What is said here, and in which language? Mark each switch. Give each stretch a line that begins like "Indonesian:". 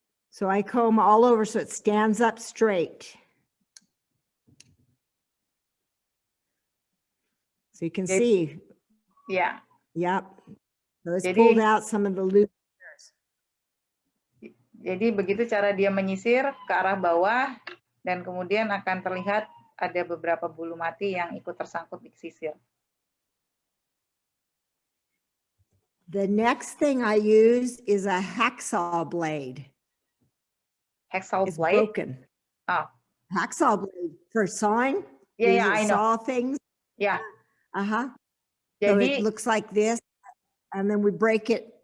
English: So I comb all over so it stands up straight. So you can see. Yeah. Yep. So it's pulled out some of the loose hairs.
Indonesian: Jadi begitu cara dia menyisir ke arah bawah dan kemudian akan terlihat ada beberapa bulu mati yang ikut tersangkut di sisir.
English: The next thing I use is a hacksaw blade. Hacksaw it's blade? Broken. Oh. Hacksaw blade for sawing. Yeah, I know. Saw things. Yeah. So it looks like this, and then we break it.